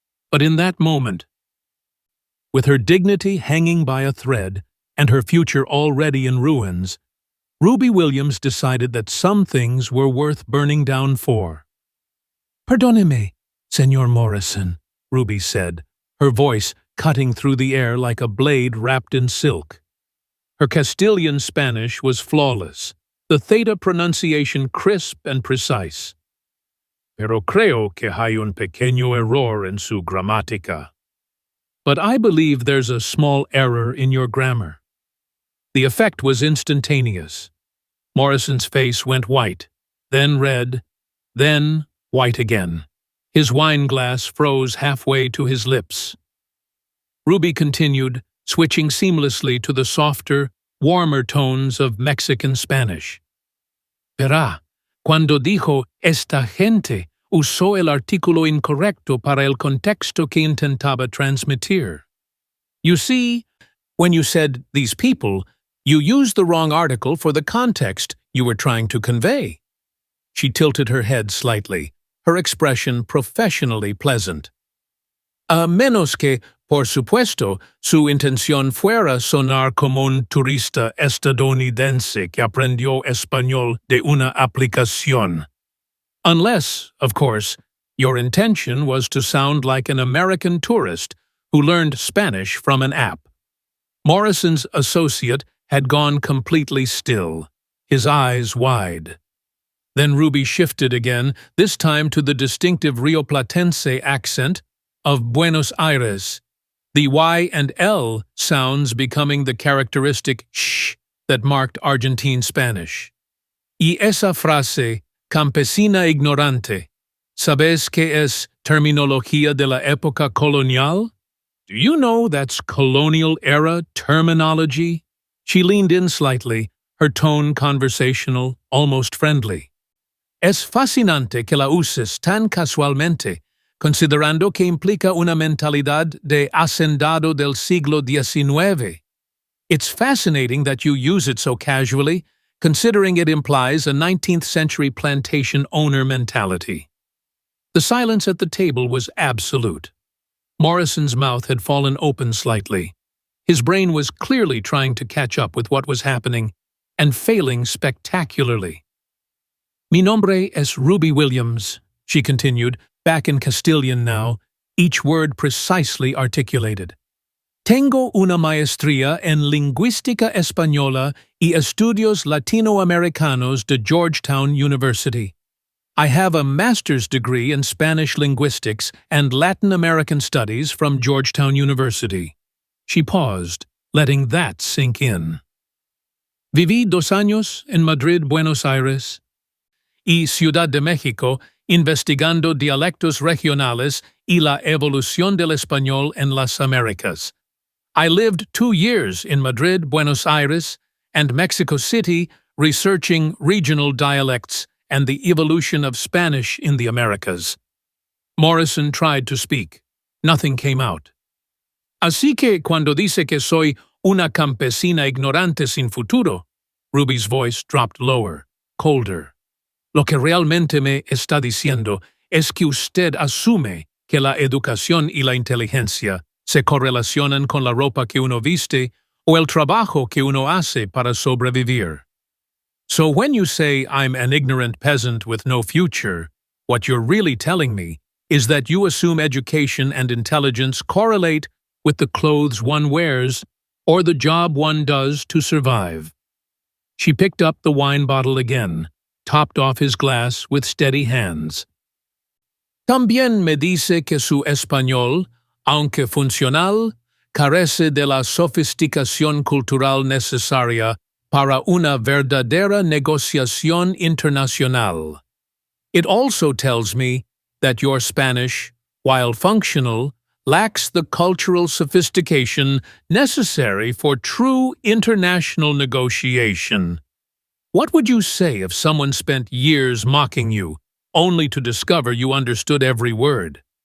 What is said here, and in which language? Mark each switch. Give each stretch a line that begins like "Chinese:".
English: But in that moment, with her dignity hanging by a thread and her future already in ruins, Ruby Williams decided that some things were worth burning down for.
Spanish: "Perdóneme, Señor Morrison,"
English: Ruby said, her voice cutting through the air like a blade wrapped in silk. Her Castilian Spanish was flawless, the theta pronunciation crisp and precise.
Spanish: "Pero creo que hay un pequeño error en su gramática."
English: "But I believe there's a small error in your grammar." The effect was instantaneous. Morrison's face went white, then red, then white again. His wine glass froze halfway to his lips. Ruby continued, switching seamlessly to the softer, warmer tones of Mexican Spanish.
Spanish: "Verá, cuando dijo esta gente, usó el artículo incorrecto para el contexto que intentaba transmitir.
English: You see, when you said these people, you used the wrong article for the context you were trying to convey." She tilted her head slightly, her expression professionally pleasant.
Spanish: "A menos que, por supuesto, su intención fuera sonar como un turista estadounidense que aprendió español de una aplicación.
English: Unless, of course, your intention was to sound like an American tourist who learned Spanish from an app." Morrison's associate had gone completely still, his eyes wide. Then Ruby shifted again, this time to the distinctive Rioplatense accent of Buenos Aires, the Y and L sounds becoming the characteristic sh that marked Argentine Spanish.
Spanish: "Y esa frase, campesina ignorante, ¿sabes qué es terminología de la época colonial?
English: Do you know that's colonial-era terminology?" She leaned in slightly, her tone conversational, almost friendly.
Spanish: "Es fascinante que la uses tan casualmente, considerando que implica una mentalidad de hacendado del siglo XIX.
English: It's fascinating that you use it so casually, considering it implies a 19th-century plantation owner mentality." The silence at the table was absolute. Morrison's mouth had fallen open slightly. His brain was clearly trying to catch up with what was happening, and failing spectacularly.
Spanish: "Mi nombre es Ruby Williams,"
English: she continued, back in Castilian now, each word precisely articulated.
Spanish: "Tengo una maestría en lingüística española y estudios latinoamericanos de Georgetown University.
English: I have a master's degree in Spanish linguistics and Latin American studies from Georgetown University." She paused, letting that sink in.
Spanish: "Viví 2 años en Madrid, Buenos Aires y Ciudad de México investigando dialectos regionales y la evolución del español en las Américas.
English: I lived 2 years in Madrid, Buenos Aires, and Mexico City researching regional dialects and the evolution of Spanish in the Americas." Morrison tried to speak. Nothing came out.
Spanish: "Así que cuando dice que soy una campesina ignorante sin futuro,"
English: Ruby's voice dropped lower, colder.
Spanish: "Lo que realmente me está diciendo es que usted asume que la educación y la inteligencia se correlacionan con la ropa que uno viste o el trabajo que uno hace para sobrevivir.
English: So when you say I'm an ignorant peasant with no future, what you're really telling me is that you assume education and intelligence correlate with the clothes one wears or the job one does to survive." She picked up the wine bottle again, topped off his glass with steady hands.
Spanish: También me dice que su español, aunque funcional, carece de la sofisticación cultural necesaria para una verdadera negociación internacional.
English: It also tells me that your Spanish, while functional, lacks the cultural sophistication necessary for true international negotiation. What would you say if someone spent years mocking you, only to discover you understood every word?